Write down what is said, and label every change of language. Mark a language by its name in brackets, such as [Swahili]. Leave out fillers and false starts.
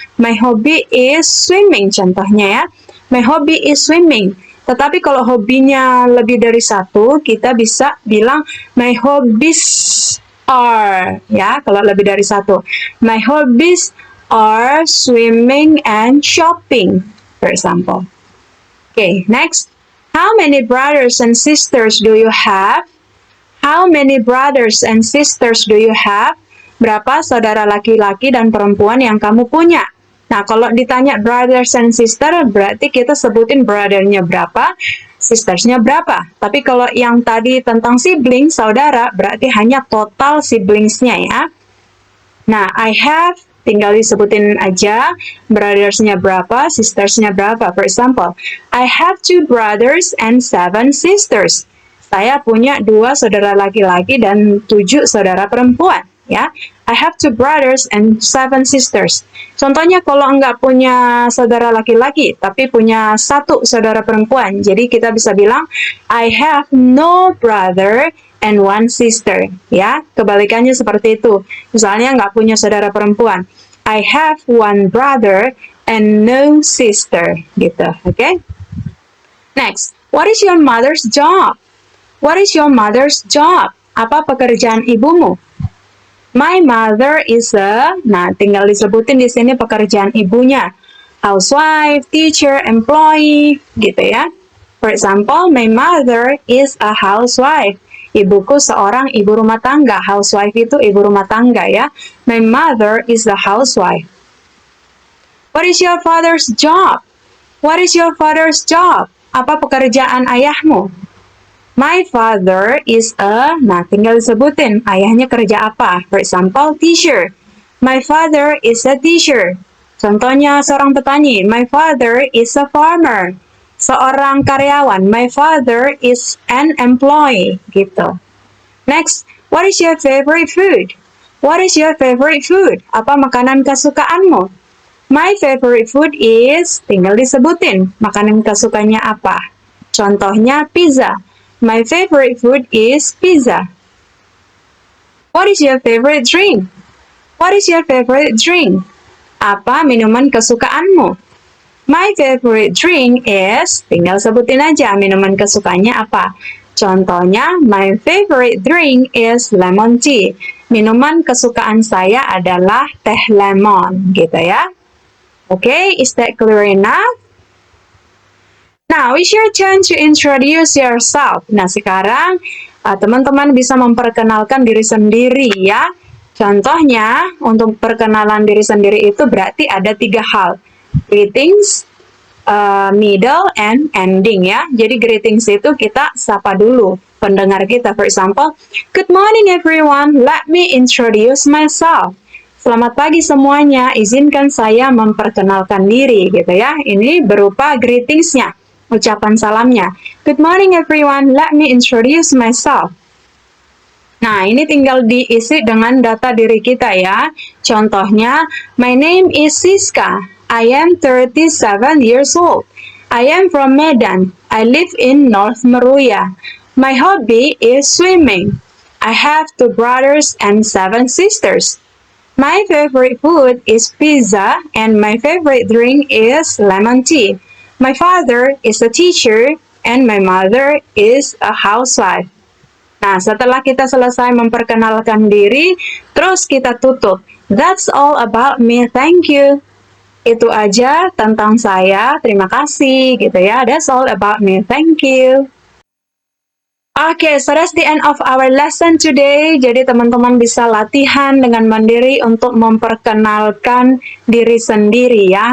[English] My hobby is swimming [Indonesian] contohnya ya. [English] My hobby is swimming. [Indonesian] Tetapi kalau hobinya lebih dari satu, kita bisa bilang [English] my hobbies are, [Indonesian] ya, kalau lebih dari satu. [English] My hobbies are swimming and shopping, for example. Okay, next. How many brothers and sisters do you have? How many brothers and sisters do you have? [Indonesian] Berapa saudara laki-laki dan perempuan yang kamu punya? Nah, kalau ditanya [English] brothers and sister, [Indonesian] berarti kita sebutin brother-nya berapa, sisters-nya berapa. Tapi kalau yang tadi tentang sibling, saudara, berarti hanya total siblings-nya ya. Nah, [English] I have, [Indonesian] tinggal disebutin aja, brothers-nya berapa, sisters-nya berapa. [English] For example, I have 2 brothers and 7 sisters. [Indonesian] Saya punya 2 saudara laki-laki dan 7 saudara perempuan. Ya, [English] I have 2 brothers and 7 sisters. [Indonesian] Contohnya kalau nggak punya saudara laki-laki, tapi punya 1 saudara perempuan. Jadi kita bisa bilang, [English] I have no brother and 1 sister. [Indonesian] Ya, kebalikannya seperti itu. Misalnya nggak punya saudara perempuan. [English] I have 1 brother and no sister. [Indonesian] Gitu, oke? [English] Next, what is your mother's job? What is your mother's job? [Indonesian] Apa pekerjaan ibumu? [English] My mother is [Indonesian] nah tinggal disebutin di sini pekerjaan ibunya. [English] Housewife, teacher, employee, [Indonesian] gitu ya. [English] For example, my mother is a housewife. [Indonesian] Ibuku seorang ibu rumah tangga. Housewife itu ibu rumah tangga ya. [English] My mother is a housewife. What is your father's job? What is your father's job? [Indonesian] Apa pekerjaan ayahmu? [English] My father is [Indonesian] nah tinggal disebutin ayahnya kerja apa. [English] For example, teacher. My father is a teacher. [Indonesian] Contohnya seorang petani. [English] My father is a farmer. [Indonesian] Seorang karyawan. [English] My father is an employee. [Indonesian] Gitu. [English] Next, what is your favorite food? What is your favorite food? [Indonesian] Apa makanan kesukaanmu? [English] My favorite food is, [Indonesian] tinggal disebutin makanan kesukaannya apa. Contohnya [English] pizza. My favorite food is pizza. What is your favorite drink? What is your favorite drink? [Indonesian] Apa minuman kesukaanmu? [English] My favorite drink is, [Indonesian] tinggal sebutin aja minuman kesukaannya apa. Contohnya, [English] my favorite drink is lemon tea. [Indonesian] Minuman kesukaan saya adalah teh lemon, gitu ya. [English] Okay, is that clear enough? Now, it's your turn to introduce yourself. [Indonesian] Nah, sekarang teman-teman bisa memperkenalkan diri sendiri ya. Contohnya, untuk perkenalan diri sendiri itu berarti ada 3 hal. [English] Greetings, middle, and ending ya. [Indonesian] Jadi greetings itu kita sapa dulu pendengar kita. [English] For example, good morning everyone, let me introduce myself. [Indonesian] Selamat pagi semuanya, izinkan saya memperkenalkan diri gitu ya. Ini berupa greetingsnya. Ucapan salamnya. [English] Good morning everyone, let me introduce myself. [Indonesian] Nah, ini tinggal diisi dengan data diri kita ya. [English] Contohnya, my name is Siska. I am 37 years old. I am from Medan. I live in North Meruya. My hobby is swimming. I have 2 brothers and 7 sisters. My favorite food is pizza and my favorite drink is lemon tea. My father is a teacher and my mother is a housewife. [Indonesian] Nah, setelah kita selesai memperkenalkan diri, terus kita tutup. [English] That's all about me, thank you. [Indonesian] Itu aja tentang saya, terima kasih gitu ya. [English] That's all about me, thank you. Oke, so that's the end of our lesson today. [Indonesian] Jadi teman-teman bisa latihan dengan mandiri untuk memperkenalkan diri sendiri ya.